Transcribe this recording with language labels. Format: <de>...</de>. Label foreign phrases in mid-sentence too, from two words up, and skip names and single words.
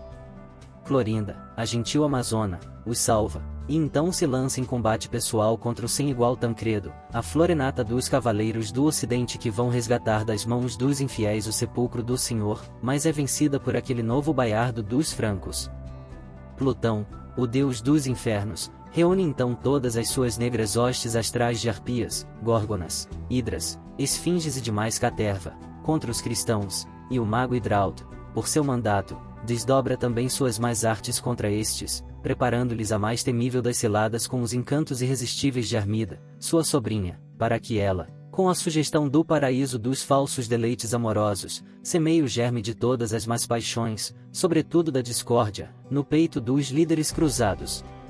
<pt>Clorinda, a gentil amazona, os salva, e então se lança em combate pessoal contra o sem igual Tancredo, a florenata dos cavaleiros do Ocidente que vão resgatar das mãos dos infiéis o sepulcro do Senhor, mas é vencida por aquele novo Baiardo dos francos. Plutão, o deus dos infernos, reúne então todas as suas negras hostes astrais de arpias, górgonas, hidras, esfinges e demais caterva, contra os cristãos, e o mago Hidrauto, por seu mandato, desdobra também suas mais artes contra estes, preparando-lhes a mais temível das ciladas com os encantos irresistíveis de Armida, sua sobrinha, para que ela, com a sugestão do paraíso dos falsos deleites amorosos, semeie o germe de todas as más paixões, sobretudo da discórdia, no peito dos líderes cruzados.</pt>